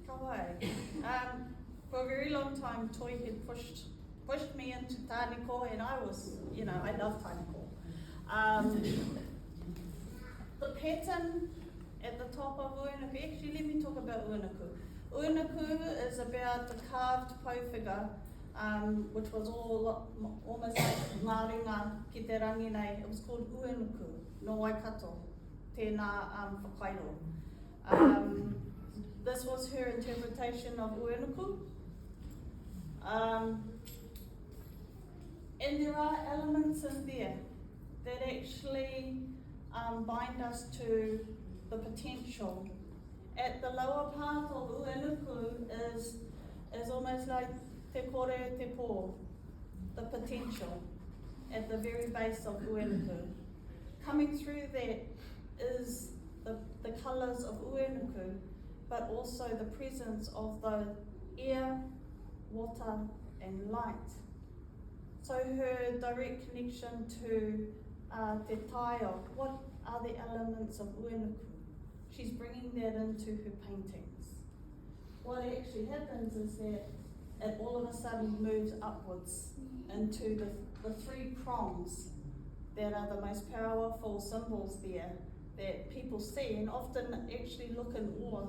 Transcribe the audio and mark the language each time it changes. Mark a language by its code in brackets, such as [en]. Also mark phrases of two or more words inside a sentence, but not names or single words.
[en] For a very long time, Toi had pushed me into tāniko, and I was, you know, I love tāniko. The pattern at the top of Uenuku, actually let me talk about Uenuku. Uenuku is about the carved pou figure, which was almost like [mi] Māoringa ki te rangi nei. [en] It was called Uenuku, [mi] no Waikato, tēnā whakairo. [en] This was her interpretation of Uenuku. And there are elements in there that actually bind us to the potential. At the lower part of Uenuku is almost like [mi] te kore te pō, [en] the potential at the very base of Uenuku. Coming through that is the colours of Uenuku, but also the presence of the air, water and light. So her direct connection to [mi] te taio, [en] what are the elements of Uenuku? She's bringing that into her paintings. What actually happens is that it all of a sudden moves upwards into the three prongs that are the most powerful symbols there that people see and often actually look in awe.